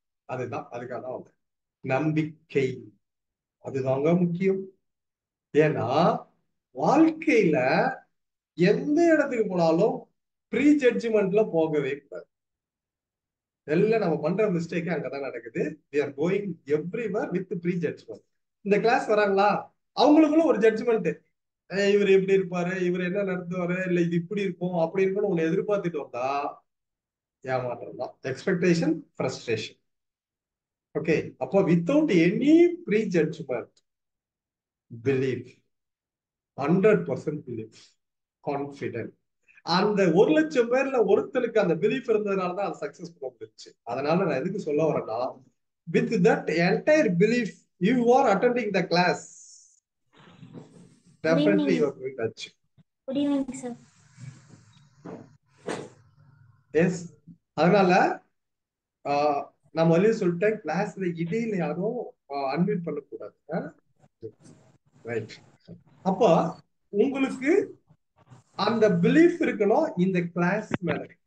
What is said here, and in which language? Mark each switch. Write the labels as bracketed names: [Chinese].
[Tamil] அதுதான், அதுக்காக தான் வந்தேன். நம்பிக்கை, அதுதாங்க முக்கியம். ஏன்னா வாழ்க்கையில எந்த இடத்துக்கு போனாலும் ப்ரீ ஜட்ஜ்மெண்ட்ல போகவே கூடாது. எல்லாம் நம்ம பண்ற மிஸ்டேக் அங்கதான் நடக்குது. [English] we are going everywhere with pre judgement. [Tamil] இந்த கிளாஸ் வராங்களா, அவங்களுக்குள்ள ஒரு ஜட்ஜ்மெண்ட், இவர் எப்படி இருப்பாரு, இவர் என்ன நடத்துவாரு, இல்ல இது இப்படி இருக்கும் அப்படி இருக்கும்னு ஒண்ணு எதிர்பார்த்துட்டு வந்தா ஏமாற்றம் தான். Expectation, frustration. ஓகே, அப்போ without any pre judgement, believe, 100% believe, confident. அந்த 1,00,000 பேர்ல ஒருத்தருக்கு அந்த பிலீஃப் இருந்ததுனாலதான் அது சக்சஸ் பண்ண முடிஞ்சுச்சு. அதனால நான் எதுக்கு சொல்ல வரேன்னா, [English] with that entire belief you are attending the class, definitely you are going to achieve. Good evening sir. [Tamil] Yes, அதனால நான் முதல்ல சொல்லிட்டேன், கிளாஸ்ல இடையில யாரும் அன்மியூட் பண்ணக்கூடாது. ரைட். அப்ப உங்களுக்கு அந்த பிலீஃப் இருக்கணும் இந்த கிளாஸ் மேல.